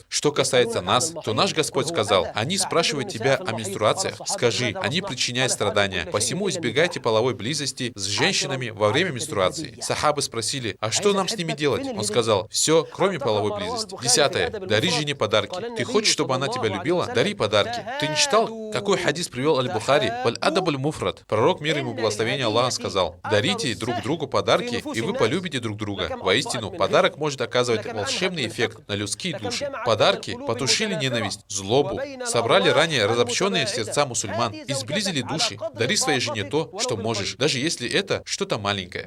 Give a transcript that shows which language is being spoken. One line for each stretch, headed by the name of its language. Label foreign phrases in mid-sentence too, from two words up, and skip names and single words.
Russian: Что касается нас, то наш Господь сказал: они спрашивают тебя о менструациях, скажи, они причиняют страдания, посему избегайте половой близости с женщинами во время менструации. Сахабы спросили: а что нам с ними делать? Он сказал: все, кроме половой близости. 10. Дари жене подарки. Ты хочешь, чтобы она тебя любила? Дари подарки. Ты не читал, какой хадис привел Аль-Бухари? Валь-адаб аль-муфрад. Пророк, мир ему и благословение Аллаха, сказал: дарите друг другу подарки, и вы полюбите друг друга. Воистину, подарок может оказывать волшебный эффект на людские души. Подарки потушили ненависть, злобу, собрали ранее разобщенные сердца мусульман и сблизили души. Дари своей жене то, что можешь, даже если это что-то маленькое.